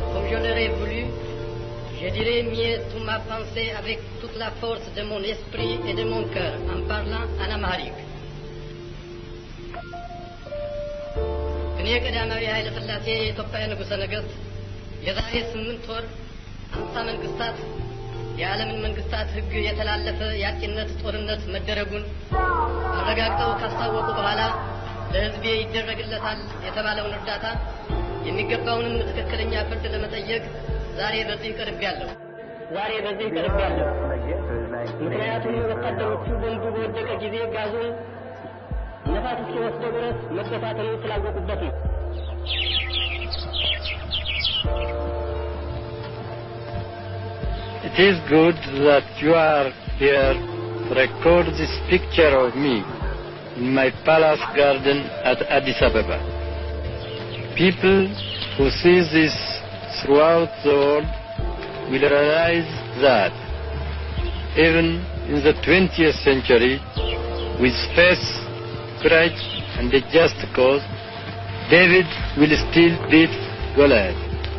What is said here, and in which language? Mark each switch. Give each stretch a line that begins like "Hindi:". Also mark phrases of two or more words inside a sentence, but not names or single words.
French: je l'aurais voulu, je dirais mieux toute ma pensée avec toute la force de mon esprit et de mon cœur en parlant en amharique.
Amharic: እኔ ቀዳማዊ ኃይለ ሥላሴ የኢትዮጵያ ንጉሠ ነገሥት የዛሬ 8 ወር 50 መንግስታት የዓለምን መንግስታት ሕግ የተላለፈ የአጥቂነት ጦርነት መደረጉን አረጋግጠው ካስታወቁ በኋላ ለሕዝቤ ይደረግለታል የተባለውን እርዳታ የሚገባውንም ትክክለኛ ፍርድ ለመጠየቅ ዛሬ በዚህ ቀርቤያለሁ። ምክንያቱም ወታደሮቹ ቦምቡ በወደቀ ጊዜ ጋዙን ነፋስ እስኪወስደው ድረስ መገፋቱን ስላወቁበት ነው።
English: It is good that you are here to record this picture of me in my palace garden at Addis Ababa. People who see this throughout the world will realize that even in the 20th century, with faith, courage and a just cause, David will still beat Goliath.